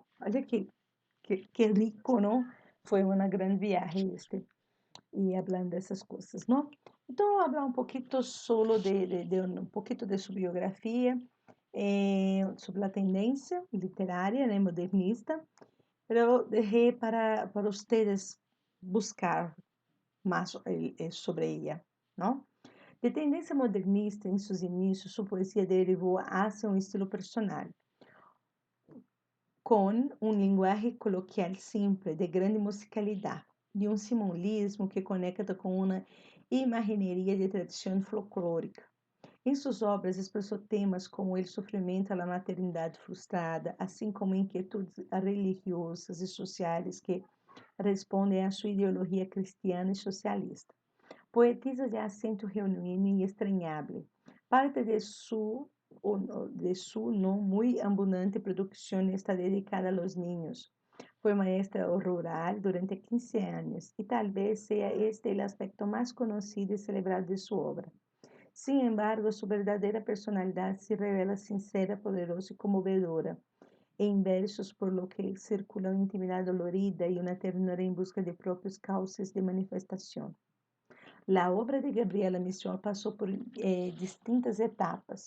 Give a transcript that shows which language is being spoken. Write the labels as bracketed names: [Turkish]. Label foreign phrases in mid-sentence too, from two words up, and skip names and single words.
[Portuguese] Olha que rico, não? Foi uma grande viagem e hablando dessas coisas, não? Então, vou falar um pouquinho solo de um pouquinho de sua biografia, sobre a tendência literária, né, modernista, [Spanish] pero dejé para ustedes buscar más sobre ella, ¿no? [Portuguese] De tendência modernista em seus inícios, sua poesia derivou hacia um estilo personal, com um linguagem coloquial simples, de grande musicalidade, e um simbolismo que conecta com uma imagineria de tradição folclórica. Em suas obras, expressou temas como o sofrimento, a maternidade frustrada, assim como inquietudes religiosas e sociais que respondem à sua ideologia cristiana e socialista. Poetisa de acento genuíno e estranhável. [Spanish] Parte de su [Portuguese] não muito abundante produção está dedicada [Spanish] a los niños. [Portuguese] Foi maestra rural durante 15 anos e talvez seja este o aspecto mais conhecido e celebrado de sua obra. [Spanish] Sin embargo, su verdadera personalidad se revela sincera, poderosa y conmovedora, en versos por lo que circula una intimidad dolorida y una ternura en busca de propios cauces de manifestación. La obra de Gabriela Mistral pasó por distintas etapas.